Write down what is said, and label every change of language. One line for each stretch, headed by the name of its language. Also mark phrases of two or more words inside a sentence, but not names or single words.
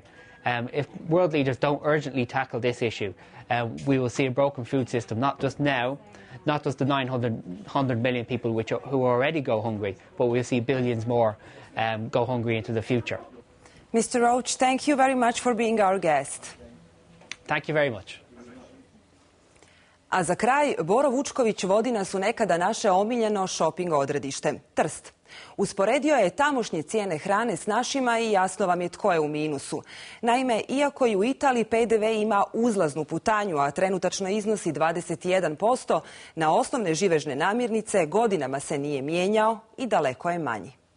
English: If world leaders don't urgently tackle this issue, we will see a broken food system, not just now, not just the 900 million people who already go hungry, but we'll see billions more go hungry into the future. Mr. Roach, thank you very much for being our guest. Thank you very much.
Croatian: A za kraj, Boro Vučković vodi nas u nekada naše omiljeno šoping odredište, Trst. Usporedio je tamošnje cijene hrane s našima i jasno vam je tko je u minusu. Naime, iako i u Italiji PDV ima uzlaznu putanju, a trenutačno iznosi 21%, na osnovne živežne namirnice godinama se nije mijenjao i daleko je manji.